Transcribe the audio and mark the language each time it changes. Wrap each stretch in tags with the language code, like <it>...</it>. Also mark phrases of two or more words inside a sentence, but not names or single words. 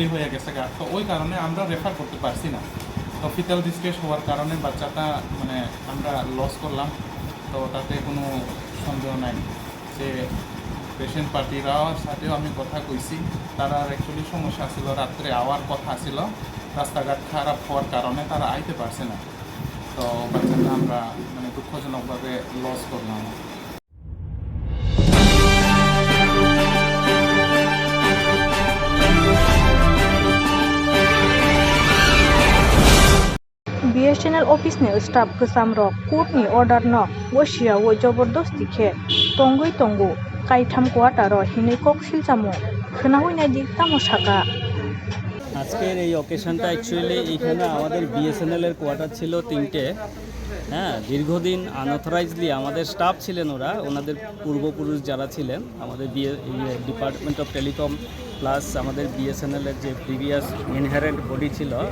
<bn>হয়ে গেছে তো ওই কারণে আমরা রেফার করতে পারছি না তো</bn> <en>fetal distress</en> <bn>হওয়ার কারণে বাচ্চাটা মানে আমরা লস করলাম তো তাতে কোনো সন্দেহ নাই যে পেশেন্ট পার্টিরাও সাথেও আমি কথা কইছি তারা অ্যাকচুয়ালি সমস্যা ছিল রাত্রে আওয়ার কথা ছিল রাস্তাঘাট খারাপ হওয়ার কারণে তারা আইতে পারছে না তো বাচ্চাটা আমরা মানে দুঃখজনকভাবে লস করলাম</bn> <trp>BSNL office ni staff ksam rok court ni order no washia wo jabardasti khe tongoi tongo kaitham quarter ro hinai kok silchamo khna hoi na dik tamo saka</trp> <bn>আজকের এই অকেশনটা অ্যাকচুয়ালি এখানে আমাদের বিএসএনএল এর কোয়ার্টার ছিল 3টে হ্যাঁ দীর্ঘদিন আনঅথরাইজলি আমাদের স্টাফ ছিলেন ওনাদের পূর্বপুরুষ যারা ছিলেন আমাদের</bn> <en>department of telecom</en> <bn>প্লাস আমাদের বিএসএনএল এর যে</bn> <en>previous inherent body</en> <bn>ছিল</bn>